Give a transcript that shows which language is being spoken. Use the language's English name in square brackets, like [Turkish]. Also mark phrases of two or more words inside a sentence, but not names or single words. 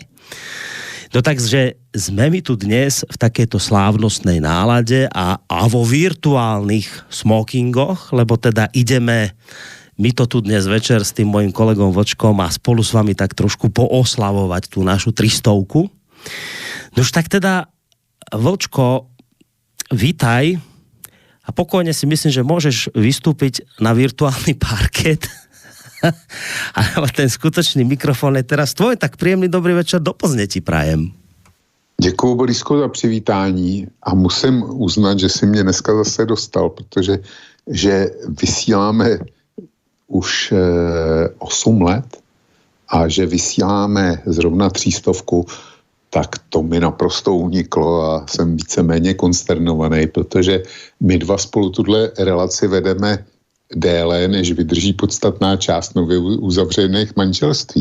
[Slovak] No takže sme my tu dnes v takejto slávnostnej nálade a vo virtuálnych smokingoch, lebo teda ideme my to tu dnes večer s tým mojim kolegom Vlčkom a spolu s vami tak trošku pooslavovať tú našu 300. Nož tak teda Vlčko, vítaj a pokojne si myslím, že môžeš vystúpiť na virtuálny parket. Ale ten skutočný mikrofon je teraz tvoj, tak príjemný dobrý večer do Plzně ti prajem. [Czech] Děkuju, Borisko, za přivítání a musím uznat, že si mě dneska zase dostal, protože že vysíláme už 8 let a že vysíláme zrovna 300, tak to mi naprosto uniklo a jsem víceméně konsternovaný, protože my dva spolu tuhle relaci vedeme déle, než vydrží podstatná část nově uzavřených manželství.